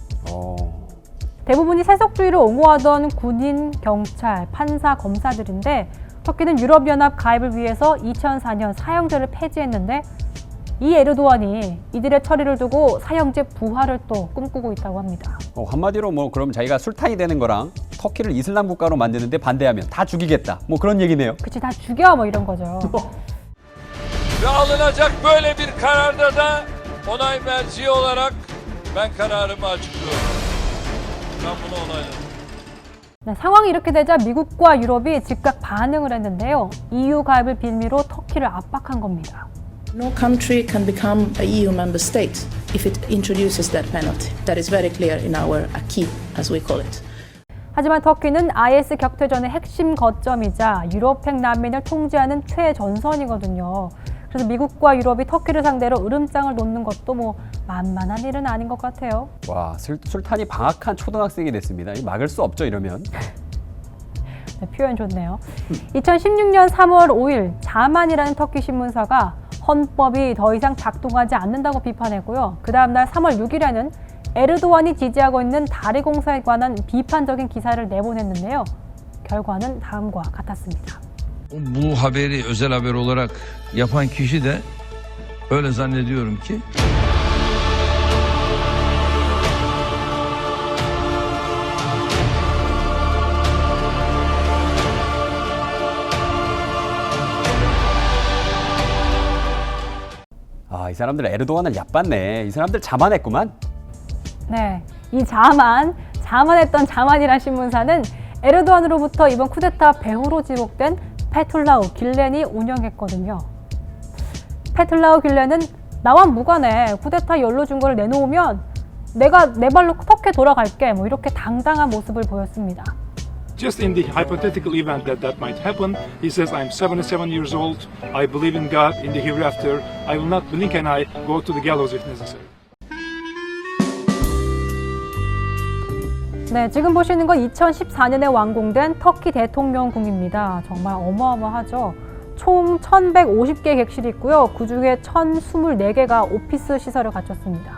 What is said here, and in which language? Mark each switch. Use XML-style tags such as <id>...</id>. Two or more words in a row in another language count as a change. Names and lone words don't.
<ko>대부분이 세속주의를 옹호하던 군인, 경찰, 판사, 검사들인데 터키는 유럽연합 가입을 위해서 2004년 사형제를 폐지했는데 이 에르도안이 이들의 처리를 두고 사형제 부활을 또 꿈꾸고 있다고 합니다. 한마디로 그럼 자기가 술탄이 되는 거랑 터키를 이슬람 국가로 만드는데 반대하면 다 죽이겠다. 그런 얘기네요. 그치, 다 죽여 이런 거죠.</ko> <tr>Ve alınacak böyle bir kararda da onay merci olarak ben kararımı açıklıyorum. Ben bunu onayladım.</tr> <ko>네, 상황이 이렇게 되자 미국과 유럽이 즉각 반응을 했는데요. EU 가입을 빌미로 터키를 압박한 겁니다.</ko> <en>No country can become a EU member state if it introduces that penalty. That is very clear in our acquis, as we call it.</en> <ko>하지만 터키는 IS 격퇴전의 핵심 거점이자 유럽행 난민을 통제하는 최전선이거든요. 그래서 미국과 유럽이 터키를 상대로 으름장을 놓는 것도 만만한 일은 아닌 것 같아요. 와, 술탄이 방학한 초등학생이 됐습니다. 막을 수 없죠, 이러면. 네, 표현 좋네요. 2016년 3월 5일 자만이라는 터키 신문사가 헌법이 더 이상 작동하지 않는다고 비판했고요. 그 다음날 3월 6일에는 에르도안이 지지하고 있는 다리공사에 관한 비판적인 기사를 내보냈는데요. 결과는 다음과 같았습니다.</ko> <tr>Bu haberi özel haber olarak yapan kişi de öyle zannediyorum ki</tr> <ko>이 사람들 에르도안을 얕봤네. 이 사람들 자만했구만. 네, 이 자만했던 자만이란 신문사는 에르도안으로부터 이번 쿠데타 배후로 지목된 페툴라우 길렌이 운영했거든요. 페툴라우 길렌은 나와 무관해. 쿠데타 연루 증거를 내놓으면 내가 내 발로 터키에 돌아갈게. 이렇게 당당한 모습을 보였습니다.</ko> <en>Just in the hypothetical event that might happen, he says, I'm 77 years old, I believe in God, in the hereafter, I will not blink an eye, go to the gallows if necessary.</en> <ko>네, 지금 보시는 건 2014년에 완공된 터키 대통령궁입니다. 정말 어마어마하죠. 총 1150개 객실이 있고요. 그중에 1024개가 오피스 시설을 갖췄습니다.</ko>